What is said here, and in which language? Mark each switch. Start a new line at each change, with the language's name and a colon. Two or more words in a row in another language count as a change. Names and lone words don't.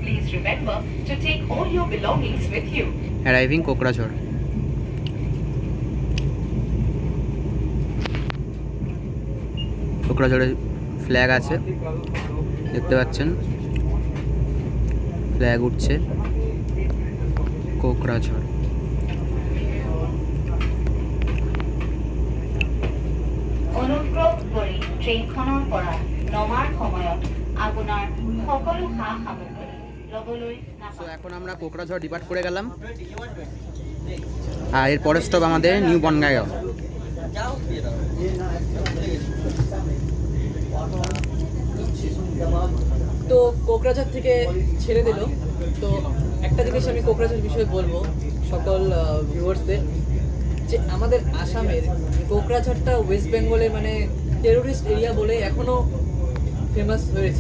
English: অ্যারাইভিং কোকড়াঝড়।
Bangla: কোকড়াঝড়ে ফ্ল্যাগ আছে, দেখতে পাচ্ছেন ফ্ল্যাগ উঠছে। কোকড়াঝড়।
Assamese: অনুগ্ৰহ কৰি ট্ৰেইনখনৰ পৰা নমাৰ সময়ত আপোনাৰ সকলো সা সামগ্ৰী ল'বলৈ
Bangla: তো এখন আমরা কোকড়াঝড় ডিপার্ট করে গেলাম, আর এর পরের স্টপ আমাদের নিউ বনগাঁইগাঁও। তো কোকড়াঝড় থেকে ছেড়ে দিল। তো একটা জিনিস আমি কোকড়াঝড় বিষয়ে বলবো সকল ভিউয়ার্সদের, যে আমাদের আসামের কোকড়াঝড়টা ওয়েস্ট বেঙ্গলে মানে
English: terrorist area
Bangla: বলে এখনও ফেমাস হয়েছে।